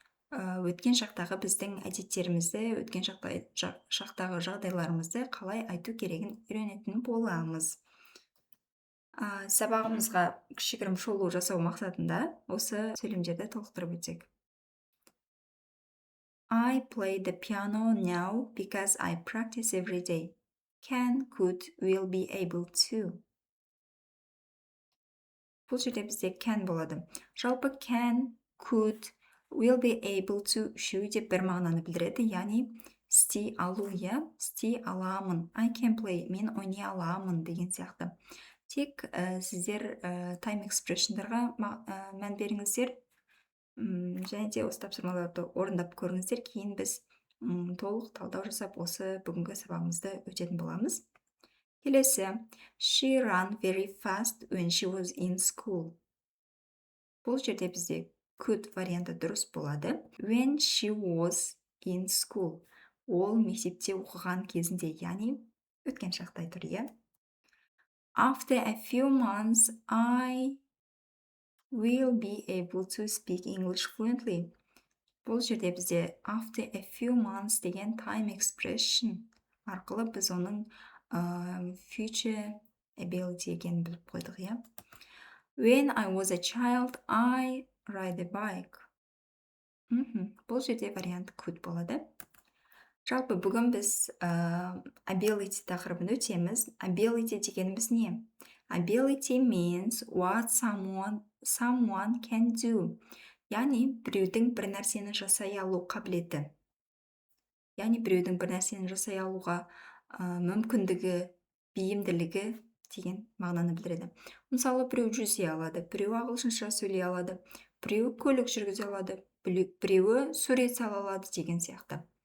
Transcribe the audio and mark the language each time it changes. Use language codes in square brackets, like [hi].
[kk] Өткен шақтағы біздің әдеттерімізді, өткен шақтағы жағдайларымызды қалай айту керегін үйренетін боламыз. Сабағымызға кішігірім шолу жасау мақсатында осы сөйлемдерді толықтырып өтсек. [en] I play the piano now because I practice every day. Can, could, will be able to. [kk] Бұл жерде бізде can болады. Жалпы can, could, will be able to үшеуі де бір мағынаны білдіреді, яғни істей алу, істей аламын. [en] I can play, [kk] мен ойнай аламын деген сияқты. Тек сіздер time expression'дарға мән беріңіздер, және де осы тапсырмаларды орындап көріңіздер, кейін біз толық талдау жасап осы бүгінгі сабағымызды өтетін боламыз. Келесі, [en] she ran very fast when she was in school. [kk] Бұл жерде бізде could варианты дұрыс болады. [en] When she was in school. [kk] Ол мектепте оқыған кезінде, яғни өткен шақта тұр, [en] After a few months, I will be able to speak English fluently. [kk] Бұл жерде бізде [en] after a few months [kk] деген [en] time expression [kk] арқылы біз оның [en] future ability [kk] екенін біліп қойдық, [en] When I was a child, I ride a bike. [kk] Бұл жерде вариант could болады. Жалпы бүгін біз ability тақырыбын өтеміз. Ability дегеніміз не? [en] Ability means what someone can do. [kk] Яғни біреудің бір нәрсені жасай алу қабілеті. Яғни біреудің бір нәрсені жасай алуға мүмкіндігі, бейімділігі деген мағынаны білдіреді. Мысалы, біреу жүзе алады, біреу ағылшынша сөйлей алады, біреу көлік жүргізе алады, біреуі сурет сала алады деген сияқты.